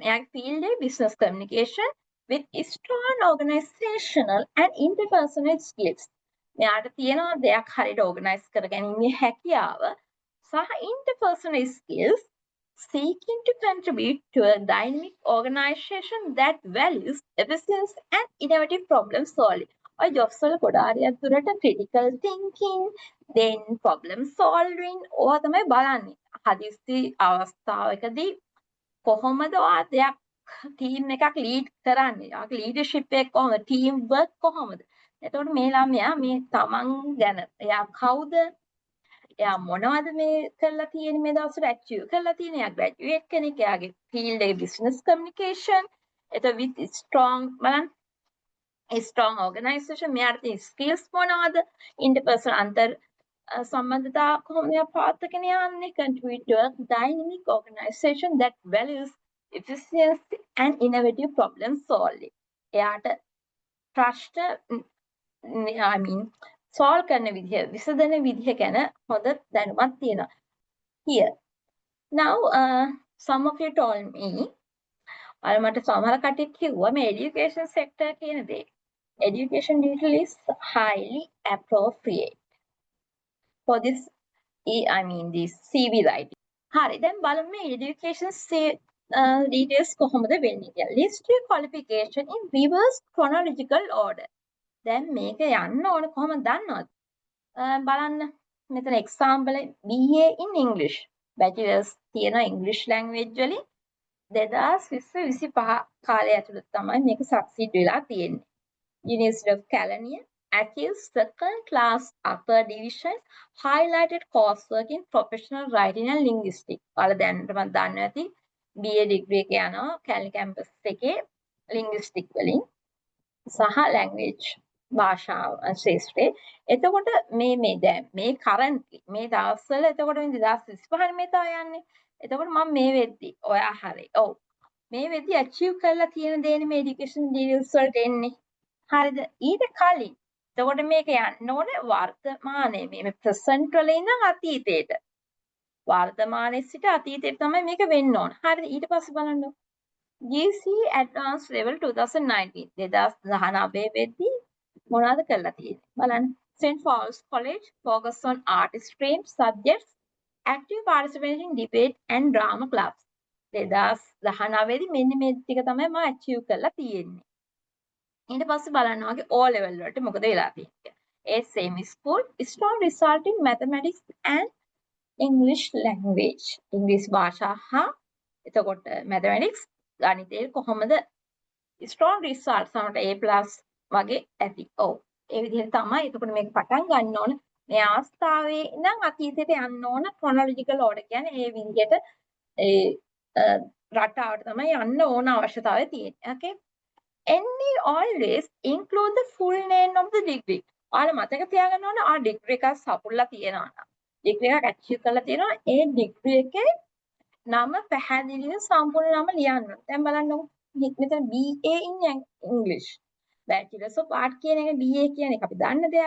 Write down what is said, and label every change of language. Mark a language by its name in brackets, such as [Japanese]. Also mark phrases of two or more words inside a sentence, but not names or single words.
[Sinhala] එයාගේ field එකේ [English] business communication with strong organizational and interpersonal skills. [Sinhala] මෙයාට තියෙනවා දෙයක් හරියට [English] organize [Sinhala] කරගැනීමේ හැකියාව සහ [English] interpersonal skills seeking to contribute to a dynamic organization that values efficiency and innovative problem solving. [Sinhala] ඔය jobs වල ගොඩාරියක් දුරට [English] critical thinking, then problem solving [Sinhala] ඕවා තමයි බලන්නේ. හදිස්සි අවස්ථාවකදී කොහොමද ඔයා දෙයක් ටීම් එකක් ලීඩ් කරන්නේ? ඔයාගේ ලීඩර්ෂිප් එක කොහොමද? [English] team work [Sinhala] කොහොමද? එතකොට මේ ළමයා මේ තමන් ගැන එයා කවුද? එයා මොනවද මේ කරලා තියෙන්නේ මේ දවස්වල ඇචීව් කරලා තියෙන්නේ? එයා ග්‍රැජුවේට් කෙනෙක්. එයාගේ ෆීල්ඩ් එකේ [English] business communication. [Sinhala] එතකොට [English] with strong [Sinhala] බලන්න [English] strong organization [Sinhala] මෙයාට තියෙන ස්කිල්ස් මොනවද? ඉන්ටර්පර්සනල් අන්තර් සම්බන්ධතා කොහොමද පාත්තගෙන යන්නේ? [English] contribute to a dynamic organization that values efficiency and innovative problem solving. [Sinhala] එයාට ප්‍රශ්න solve කරන විදිහ විසඳන විදිහ ගැන හොඳ දැනුමක් තියෙනවා. [English] Here now some of you told me [Sinhala] අර මට සමහර කට්ටිය කිව්වා මේ [English] education sector [Sinhala] කියන දේ. [English] Education title is highly appropriate for this this CV writing. [Sinhala] හරි දැන් බලමු මේ [English] education details [Sinhala] කොහොමද වෙන්නේ කියලා. [English] List your qualification in reverse chronological order. [Sinhala] දැන් මේක යන්න ඕන කොහොමද දන්නවද? බලන්න මෙතන [English] example BA in English. [Sinhala] bachelor's තියෙන [English] English language [Sinhala] වලින් 2025 කාලය ඇතුළත තමයි මේක succeed වෙලා තියෙන්නේ. [English] University of California achieves second class upper division highlighted coursework in professional writing and linguistics. [Sinhala] ඔයාලා දැනටම දන්නවා ඇති [English] BA degree [Sinhala] එක යනවා [English] Cali campus [Sinhala] එකේ linguistics වලින් සහ language භාෂාව ශාස්ත්‍රයේ. එතකොට මේ දැන් මේ currently මේ දවස්වල එතකොට මේ 2025 මේ තමයි යන්නේ. එතකොට මම මේ වෙද්දි ඔයා හරි. ඔව්. මේ වෙද්දි achieve කරලා තියෙන දේනේ මේ [English] education details [Sinhala] වලට එන්නේ. හරිද? ඊට කලින් එතකොට මේක යන්න ඕනේ වර්තමානයේ මේ present වල ඉඳන් අතීතයට. වර්තමානයේ සිට අතීතයට තමයි මේක වෙන්න ඕන. හරිද? ඊට පස්සේ බලන්න. GC Advanced Level 2019 2019 වෙද්දි මොනවද කරලා තියෙන්නේ? බලන්න. [English] St. Paul's College focus on art stream subjects, active participation in debate and drama clubs. [Sinhala] 2019 දී මෙන්න මේ ටික තමයි මම achieve කරලා තියෙන්නේ. ඊට පස්සේ බලන්න වගේ O level වලට මොකද වෙලා තියෙන්නේ. [English] same school strong result in mathematics and English language. [Sinhala] English භාෂා හා එතකොට mathematics ගණිතයේ කොහොමද [English] strong result [Sinhala] සමහරට A+ වගේ ඇති. ඔව්. ඒ විදිහට තමයි එතකොට මේක පටන් ගන්න ඕන. මේ අවස්ථාවේ ඉඳන් අතීතයට යන්න ඕන [English] chronological order [Sinhala] කියන්නේ ඒ විදිහට ඒ රටාවට තමයි යන්න ඕන අවශ්‍යතාවය තියෙන්නේ. [English] Okay. Any always include the full name of the degree. [Sinhala] ඔයාලා මතක තියාගන්න ඕන ආ degree එකක් සපුරලා තියෙනවා නම්. degree එකක් achieve කරලා තියෙනවා ඒ degree එකේ නම පැහැදිලිව සම්පූර්ණ නම ලියන්න. දැන් බලන්නකො. මෙතන [English] BA in English. Bachelors of Art [Sinhala] කියන එක BA කියන එක අපි දන්න දෙයක්.